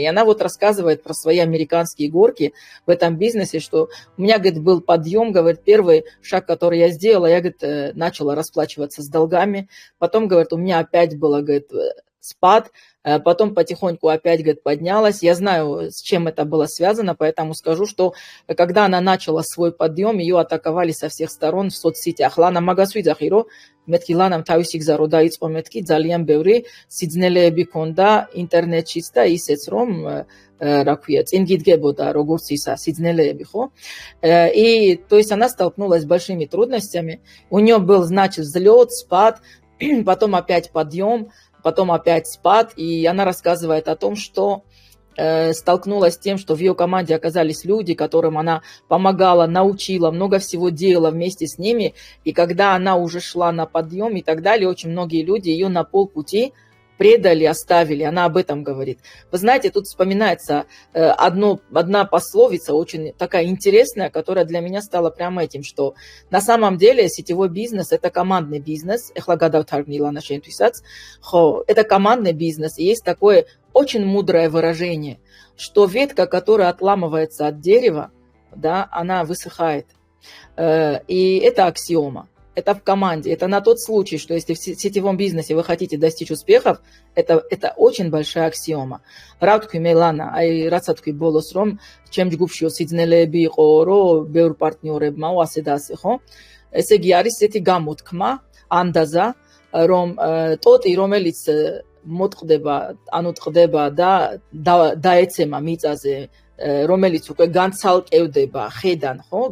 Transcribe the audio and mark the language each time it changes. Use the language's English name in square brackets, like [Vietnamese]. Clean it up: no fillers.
[Russian] И она вот рассказывает про свои американские горки в этом бизнесе, что у меня, говорит, был подъем, говорит, первый шаг, который я сделала, я, говорит, начала расплачиваться с долгами. Потом, говорит, у меня опять было, говорит, спад, потом потихоньку опять, говорит, поднялась. Я знаю, с чем это было связано, поэтому скажу, что когда она начала свой подъем, ее атаковали со всех сторон в соцсетях. [Georgian] Лана Магасвидахиро, მეთქი ლანამ თავისი გზა რო დაიწყო, მეთქი ძალიან ბევრი სიძნელეები ქონდა ინტერნეტშიც და ისეც რომ რა ქვია, წინ გიდგებოდა როგორც ისა сиძნელეები, ხო? [Russian] И то есть она столкнулась с большими трудностями. У нее был, значит, взлет, спад, потом опять подъем, потом опять спад, и она рассказывает о том, что столкнулась с тем, что в ее команде оказались люди, которым она помогала, научила, много всего делала вместе с ними, и когда она уже шла на подъем и так далее, очень многие люди ее на полпути предали, оставили, она об этом говорит. Вы знаете, тут вспоминается одна пословица, очень такая интересная, которая для меня стала прямо этим, что на самом деле сетевой бизнес – это командный бизнес, это командный бизнес, и есть такое очень мудрое выражение, что ветка, которая отламывается от дерева, да, она высыхает, и это аксиома. Это в команде. Это на тот случай, что если в сетевом бизнесе вы хотите достичь успехов, это очень большая аксиома. [Georgian] Რავთქვი მე ლანა, აი რაცა თქვი ბოლოს რომ ჩემ ჯგუფშიო სიძნელეები იყო, რომ ბევრ პარტნიორებმაო ასე და ასე, ხო? ესე იგი არის ესეთი გამოთქმა, ანდაზა, რომ ტოტი, რომელიც მოტყდება, ანუ ტყდება და დაეცემა მიწაზე, რომელიც უკვე განცალკევდება ხედან, ხო?